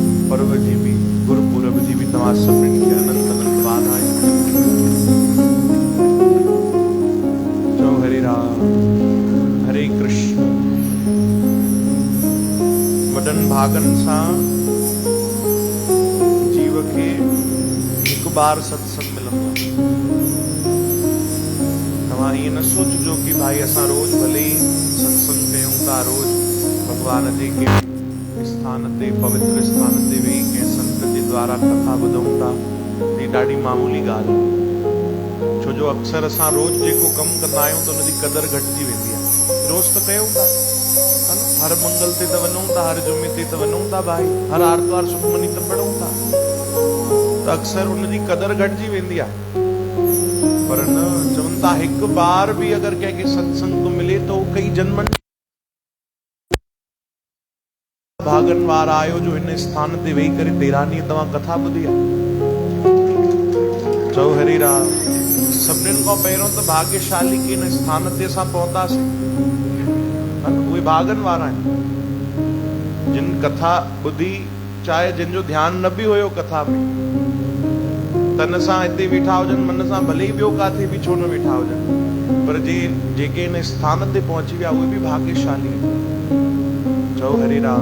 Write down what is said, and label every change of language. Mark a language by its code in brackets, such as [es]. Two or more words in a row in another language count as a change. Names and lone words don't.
[sd] पर्व जी भी गुरुपुरब जी भी तव्हां सभिनीनि खे अनंत अनंत वाधायूं। चओ हरे राम हरे कृष्ण। वॾनि भागनि सां जीव खे हिकु बार सत्संग मिलंदो आहे। तव्हां ईअं न सोचिजो कि भाई असां रोज भले ई सत्संग कयूं था, रोज भगवान जे के स्थान ते पवित्र स्थान ते वेही कंहिं संत जे द्वारा कथा ॿुधूं था, ही ॾाढी मामूली ॻाल्हि आहे। छो जो अक्सर असां रोज जेको कमु कंदा आहियूं त उनजी कदर घटिजी वेंदी आहे। रोज त कयूं था, हर मंगल ते त वञूं था, हर जुमे ते त वञूं था भाई, हर आर्तवार सुखमनी त पढ़ूं था, त अक्सर उनजी कदर घटिजी वेंदी आहे। पर न, चवनि था हिकु बार बि अगरि कंहिंखे सत्संग तो मिले तो कई जन्मनि भागन वारा आयो जो इन स्थान ते वेही करे 13 ॾींहं तव्हां कथा ॿुधी आहे। चओ हरे राम। सभिनीनि खां पहिरियों त भाग्यशाली के इन स्थान ते असां पहुतासीं, उहे भागन वारा आहिनि जिन कथा ॿुधी, चाहे जिन जो ध्यानु न बि हुयो कथा में, तन सां हिते वेठा हुजनि, मन सां भले ई ॿियो काथे बि छो न वेठा हुजनि, पर जेके इन स्थान ते पहुची विया उहे बि भाग्यशाली आहिनि। चओ हरे राम।